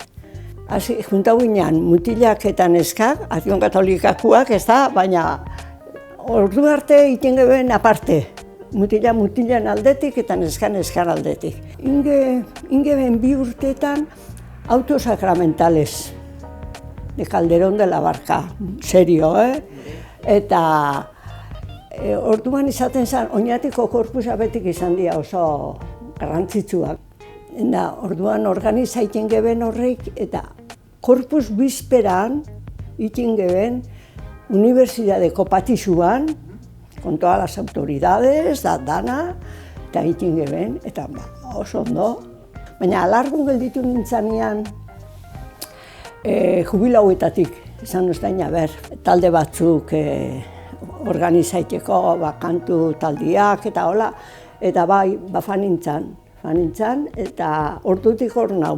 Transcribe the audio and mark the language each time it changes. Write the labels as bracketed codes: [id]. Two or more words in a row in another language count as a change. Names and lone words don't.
[eu] Juntau ginen mutilak eta neskak, Akzion Katolikakoak ez da, baina ordu arte egiten geben aparte. Mutilan aldetik eta neskan aldetik. Ingeben 2 urteetan [es] autosakramentales de Calderón de la Barca, serio, [eu] Eta orduan izaten zen, oinatiko korpusa betik izan dira oso garrantzitsuak. Orduan organizaiten geben horrek eta korpus bizperan egiten geben Unibertsitateko patisuan, [es] con todas las autoridades, [eu] dana, eta egiten geben, eta oso ondo. Baina alargun gelditu nintzanean jubilauetatik, izan uztaina talde batzuk organizaiteko, kantu taldiak eta hola, eta fan nintzan, eta ordutik hor nau.